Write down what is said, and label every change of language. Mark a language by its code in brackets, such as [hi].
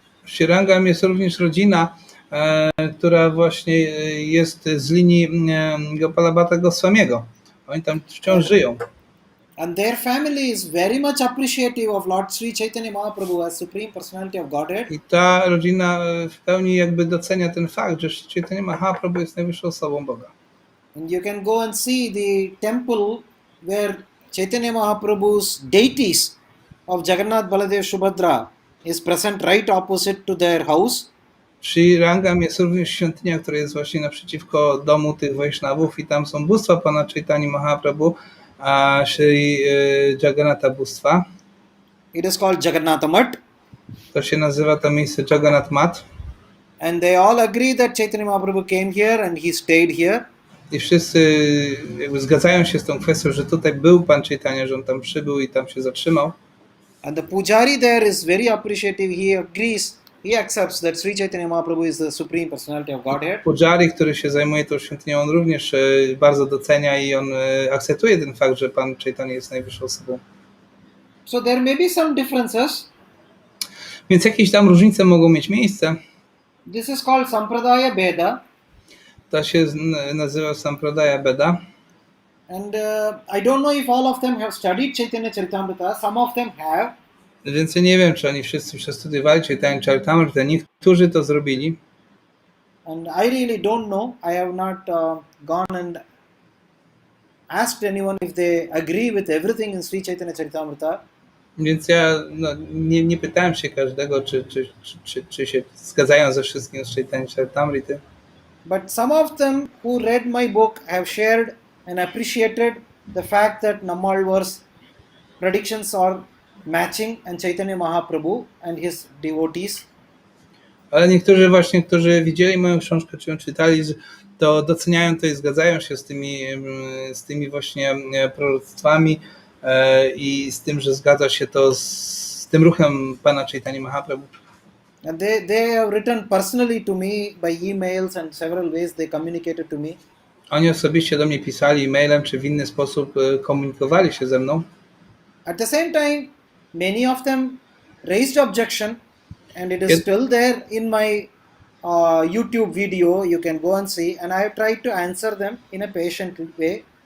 [pl] W Srirangam jest również rodzina, która właśnie jest z linii Gopala Bhatta Goswamiego. Oni tam wciąż żyją. [en] And their family is very much appreciative of Lord Sri Chaitanya Mahaprabhu as Supreme Personality of Godhead. [pl] I ta rodzina w pełni jakby docenia ten fakt, że Chaitanya Mahaprabhu jest najwyższą osobą Boga. [en] And you can go and see the temple where Chaitanya Mahaprabhu's deities of Jagannath, Baladev, Subhadra is present right opposite to their house. [pl] W Srirangam jest również świątynia, która jest właśnie naprzeciwko domu tych Vaishnavów i tam są bóstwa Pana Chaitanya Mahaprabhu, a Shri Jagannatha bóstwa. [en] It is called Jagannatha Mat. [pl] To się nazywa to miejsce Jagannath Mat. [en] And they all agree that Chaitanya Mahaprabhu came here and he stayed here. [pl] I wszyscy jakby zgadzają się z tą kwestią, że tutaj był Pan Chaitanya, że on tam przybył i tam się zatrzymał. [en] And the pujari there is very appreciative. He accepts that Sri Chaitanya Mahaprabhu is the Supreme Personality of Godhead. [pl] Pujari, który się zajmuje tą świątynią, on również bardzo docenia i on akceptuje ten fakt, że Pan Chaitanya jest najwyższą osobą. [en] So there may be some differences. [pl] Więc jakieś tam różnice mogą mieć miejsce. [en] This is called Sampradaya Beda. [pl] To się nazywa Sampradaya Beda. [en] And I don't know if all of them have studied Chaitanya Charitamrita. Some of them have. [pl] Więc ja nie wiem, czy oni wszyscy przestudiowali Chaitanya Charitamrita. Niektórzy to zrobili. [en] And I really don't know. I have not gone and asked anyone if they agree with everything in Sri Chaitanya Charitamrita. [pl] Więc ja nie pytałem się każdego, czy się zgadzają ze wszystkim z Chaitanya Charitamrity. [en] But some of them who read my book have shared and appreciated the fact that Nammalwar's predictions are matching and Chaitanya Mahaprabhu and his devotees. [pl] Ale niektórzy właśnie, którzy widzieli moją książkę, czy ją czytali, to doceniają to i zgadzają się z tymi właśnie proroctwami i z tym, że zgadza się to z tym ruchem pana Chaitanya Mahaprabhu. [en] And they have written personally to me by emails and several ways they communicated to me. [pl] Oni osobiście do mnie pisali e-mailem, czy w inny sposób komunikowali się ze mną. [en] At the same time, many of them raised objection, and it is still there in my YouTube video. You can go and see, and I have tried to answer them in a patient way.